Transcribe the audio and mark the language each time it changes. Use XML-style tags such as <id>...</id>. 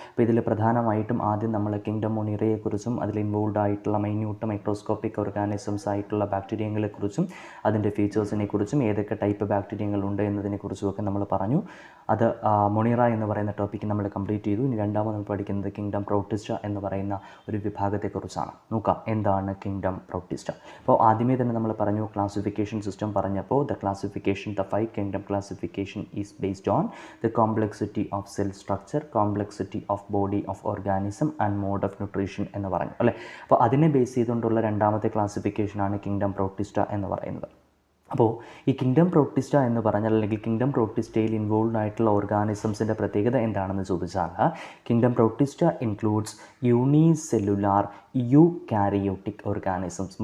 <ml>അപ്പോൾ ഇതിൽ പ്രധാനമായിട്ടും ആദ്യം നമ്മൾ കിങ്ഡം മൊണീറയെക്കുറിച്ചും അതിൽ ഇൻവോൾവ് ആയിട്ടുള്ള മൈന്യൂട്ട് മൈക്രോസ്കോപ്പിക് ഓർഗാനിസംസ് ആയിട്ടുള്ള ബാക്ടീരിയങ്ങളെക്കുറിച്ചും അതിൻ്റെ ഫീച്ചേഴ്സിനെ കുറിച്ചും ഏതൊക്കെ ടൈപ്പ് ബാക്ടീരിയങ്ങളുണ്ട് എന്നതിനെക്കുറിച്ചുമൊക്കെ നമ്മൾ പറഞ്ഞു. അത് മൊണീറ എന്ന് പറയുന്ന ടോപ്പിക്ക് നമ്മൾ കംപ്ലീറ്റ് ചെയ്തു. ഇനി രണ്ടാമത് നമ്മൾ പഠിക്കുന്നത് കിങ്ഡം പ്രോട്ടിസ്റ്റ എന്ന് പറയുന്ന ഒരു വിഭാഗത്തെക്കുറിച്ചാണ്. നോക്കാം എന്താണ് കിങ്ഡം പ്രോട്ടിസ്റ്റ. അപ്പോൾ ആദ്യമേ തന്നെ നമ്മൾ പറഞ്ഞു ക്ലാസിഫിക്കേഷൻ സിസ്റ്റം പറഞ്ഞപ്പോൾ</ml> <en>the 5 kingdom classification is based on the complexity of cell structure, complexity of body of organism and mode of nutrition</en> <ml>എന്ന് പറഞ്ഞു അല്ലേ. അപ്പോൾ അതിനെ ബേസ് ചെയ്തുകൊണ്ടുള്ള രണ്ടാമത്തെ ക്ലാസിഫിക്കേഷനാണ് കിങ്ഡം പ്രോട്ടിസ്റ്റ എന്ന് പറയുന്നത്. അപ്പോൾ ഈ കിങ്ഡം പ്രോട്ടിസ്റ്റ എന്ന് പറഞ്ഞാൽ അല്ലെങ്കിൽ കിങ്ഡം പ്രോട്ടിസ്റ്റയിൽ ഇൻവോൾവ് ആയിട്ടുള്ള ഓർഗാനിസംസിൻ്റെ പ്രത്യേകത എന്താണെന്ന് ചോദിച്ചാൽ</ml> <en>Kingdom protista includes unicellular eukaryotic organisms.</en>